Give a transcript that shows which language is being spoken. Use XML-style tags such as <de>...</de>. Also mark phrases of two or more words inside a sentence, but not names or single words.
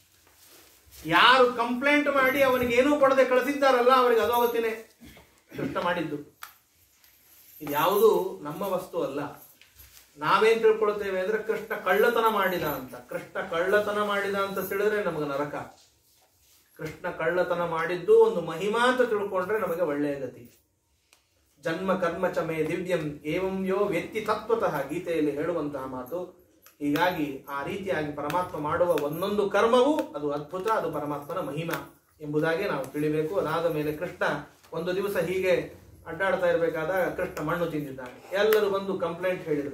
<kn>ಯಾರು ಕಂಪ್ಲೇಂಟ್ ಮಾಡಿ ಅವನಿಗೆ ಏನೂ ಕೊಡದೆ ಕಳಿಸಿದ್ದಾರಲ್ಲ, ಅವರಿಗೆ ಅಧೋಗತಿನೇ ಕೃಷ್ಣ ಮಾಡಿದ್ದು. ಇದ್ಯಾವುದು ನಮ್ಮ ವಸ್ತು ಅಲ್ಲ. ನಾವೇನ್ ತಿಳ್ಕೊಳ್ತೇವೆ ಅಂದ್ರೆ ಕೃಷ್ಣ ಕಳ್ಳತನ ಮಾಡಿದ ಅಂತ. ಕೃಷ್ಣ ಕಳ್ಳತನ ಮಾಡಿದ ಅಂತ ತಿಳಿದ್ರೆ ನಮಗೆ ನರಕ. ಕೃಷ್ಣ ಕಳ್ಳತನ ಮಾಡಿದ್ದು ಒಂದು ಮಹಿಮಾ ಅಂತ ತಿಳ್ಕೊಂಡ್ರೆ ನಮಗೆ ಒಳ್ಳೆಯ ಗತಿ.</kn> <sa>ಜನ್ಮ ಕರ್ಮ ಚ ಮೇ ದಿವ್ಯಂ ಏವಂ ಯೋ ವ್ಯಕ್ತಿ ತತ್ವತಃ</sa> <kn>ಗೀತೆಯಲ್ಲಿ ಹೇಳುವಂತಹ ಮಾತು. ಹೀಗಾಗಿ ಆ ರೀತಿಯಾಗಿ ಪರಮಾತ್ಮ ಮಾಡುವ ಒಂದೊಂದು ಕರ್ಮವೂ ಅದು ಅದ್ಭುತ, ಅದು ಪರಮಾತ್ಮನ ಮಹಿಮಾ ಎಂಬುದಾಗಿ ನಾವು ತಿಳಿಬೇಕು. ಅದಾದ ಮೇಲೆ ಕೃಷ್ಣ ಒಂದು ದಿವಸ ಹೀಗೆ ಅಡ್ಡಾಡ್ತಾ ಇರಬೇಕಾದಾಗ ಕೃಷ್ಣ ಮಣ್ಣು ತಿಂದಿದ್ದಾನೆ. ಎಲ್ಲರೂ ಬಂದು ಕಂಪ್ಲೇಂಟ್ ಹೇಳಿದ್ರು.</kn>